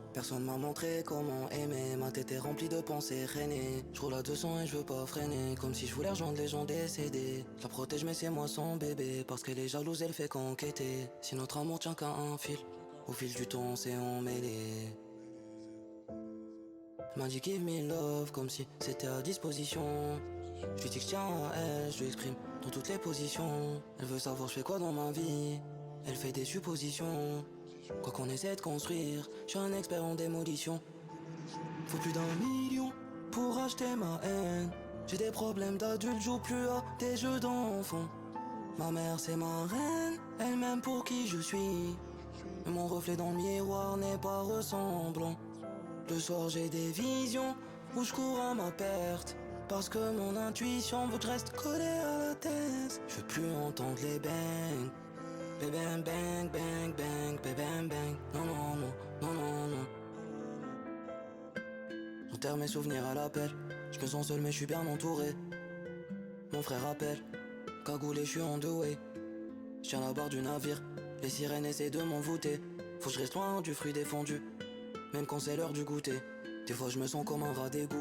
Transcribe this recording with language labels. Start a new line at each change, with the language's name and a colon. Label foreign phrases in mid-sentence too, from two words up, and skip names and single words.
French: Personne m'a montré comment aimer, ma tête est remplie de pensées renées. Je roule à 200 et je veux pas freiner, comme si je voulais rejoindre les gens décédés. Je la protège mais c'est moi son bébé, parce qu'elle est jalouse elle fait qu'enquêter. Si notre amour tient qu'à un fil, au fil du temps on s'est emmêlé. Elle m'a dit
English: give me love,
French: comme si c'était à disposition. Je lui dis que je tiens à elle, je lui exprime dans toutes les positions. Elle veut savoir je fais quoi dans ma vie, elle fait des suppositions. Quoi qu'on essaie de construire, je suis un expert en démolition. Faut plus d'1 million pour acheter ma haine. J'ai des problèmes d'adulte, joue plus à des jeux d'enfants. Ma mère c'est ma reine, elle m'aime pour qui je suis. Mais mon reflet dans le miroir n'est pas ressemblant. Le soir j'ai des visions où je cours à ma perte. Parce que mon intuition veut que je reste collé à la tête. Je veux plus entendre les bangs. Les bang bang bang bang bang bang bang. Non non non non non non. J'enterre mes souvenirs à l'appel. Je me sens seul mais je suis bien entouré. Mon frère appelle. Cagoulé je suis en deux way. Je tiens la barre du navire. Les sirènes essaient de m'envoûter. Faut que je reste loin du fruit défendu. Même quand c'est l'heure du goûter. Des fois je me sens comme un rat d'égout.